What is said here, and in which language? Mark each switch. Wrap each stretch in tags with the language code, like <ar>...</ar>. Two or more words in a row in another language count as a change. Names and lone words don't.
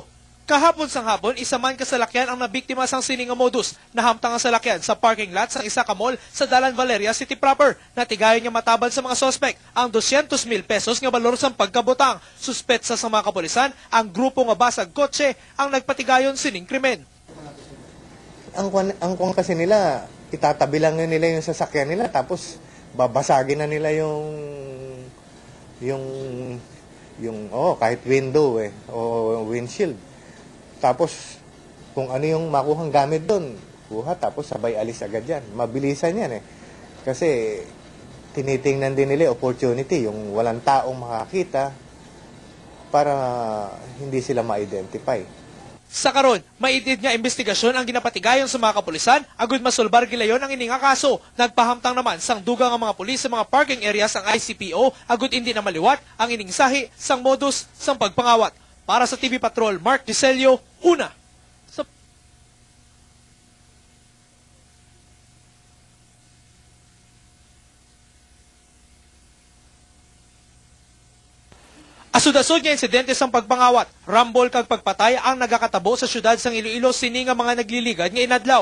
<hil>Kahapon sang hapon, isa man kasalakyan ang nabiktima sang sining nga modus. Nahamtang ang salakyan sa parking lot sang isa ka mall sa Dalan Valeria City proper. Natigayon nga matabad sa mga sospek ang 200,000 pesos nga balor sang pagkabutang. Suspetsa sa mga kapulisan, ang grupo nga basag kotse ang nagpatigayon sining krimen.</hil> <tl>Ang kung kasi nila, itatabi lang nila yung sasakyan nila tapos babasagin na nila kahit window o windshield. Tapos, kung ano yung makuhang gamit doon, kuha, tapos sabay alis agad yan. Mabilisan yan Kasi, tinitingnan din nila opportunity, yung walang taong makakita para hindi sila ma-identify.</tl> <hil>Sa karon, maitid nga investigasyon ang ginapatigayon sa mga kapulisan, agud masulbar gilayon ang ining kaso. Nagpahamtang naman sang dugang ang mga pulis sa mga</hil> <en>parking areas</en> <hil>ang ICPO, agud hindi na maliwat ang ining sahi sang modus sang pagpangawat. Para sa TV Patrol, Mark Dicelio, una sa asud-asud nga insidente sang pagpangawat, rambol kag pagpatay ang nagakatabo sa syudad sang Iloilo sini nga mga nagliligad nga inadlaw.</hil>